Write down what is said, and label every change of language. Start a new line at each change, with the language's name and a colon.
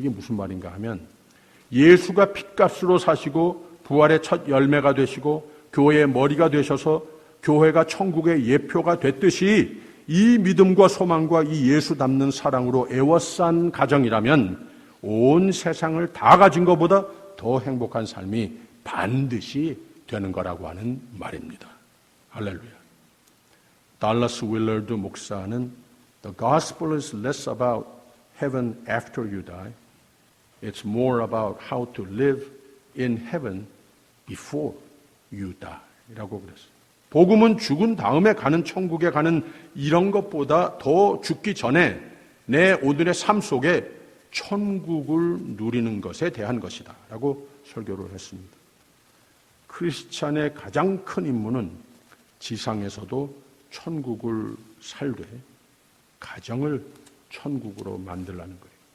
Korean: 이게 무슨 말인가 하면 예수가 핏값으로 사시고 부활의 첫 열매가 되시고 교회의 머리가 되셔서 교회가 천국의 예표가 됐듯이 이 믿음과 소망과 이 예수 닮는 사랑으로 애워싼 가정이라면 온 세상을 다 가진 것보다 더 행복한 삶이 반드시 되는 거라고 하는 말입니다. 할렐루야. 달라스 윌러드 목사는
English: The gospel is less about heaven after you die. It's more about how to live in heaven before you die.
Korean: 라고 그랬어요. 복음은 죽은 다음에 가는 천국에 가는 이런 것보다 더 죽기 전에 내 오늘의 삶 속에 천국을 누리는 것에 대한 것이다. 라고 설교를 했습니다. 크리스찬의 가장 큰 임무는 지상에서도 천국을 살되 가정을 천국으로 만들라는 거예요.